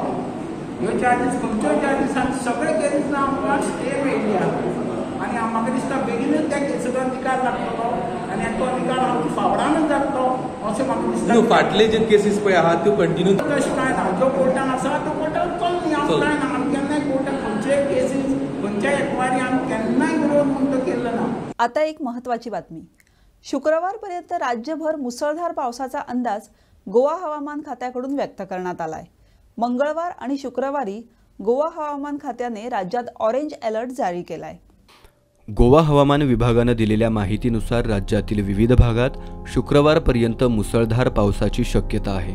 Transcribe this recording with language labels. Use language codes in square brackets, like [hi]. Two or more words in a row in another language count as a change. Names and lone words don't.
[kok] ह्यो चार्जीस खंयच्योय चार्जीसान सगळे केसीस आमकां स्टे मेळिल्ली आहा आनी म्हाका दिसता बेगीनूच त्या केसीचो निकाल लागतलो आनी तो निकाल आमच्या फावडानूच जातलो अशें म्हाका दिसता. फाटले जे केसीस पळय आहात त्यो कंटिन्यू तशें कांय ना. जो कोर्टान आसा तो कोर्टान चलनी आमकां कांय ना. आमी केन्नाय कोर्टान खंयचेय केसीस खंयच्याय एक्वायरी आमी केन्नाय विरोध म्हणून तो केल्लो ना. [mr] आता एक महत्त्वाची बातमी. शुक्रवारपर्यंत राज्यभर मुसळधार पावसाचा अंदाज गोवा हवामान खात्याकडून व्यक्त करण्यात आलाय. मंगळवार आणि शुक्रवारी गोवा हवामान खात्याने राज्यात [en] orange alert [mr] जारी केलाय. गोवा हवामान विभागाने दिलेल्या माहितीनुसार राज्यातील विविध भागात शुक्रवारपर्यंत मुसळधार पावसाची शक्यता आहे.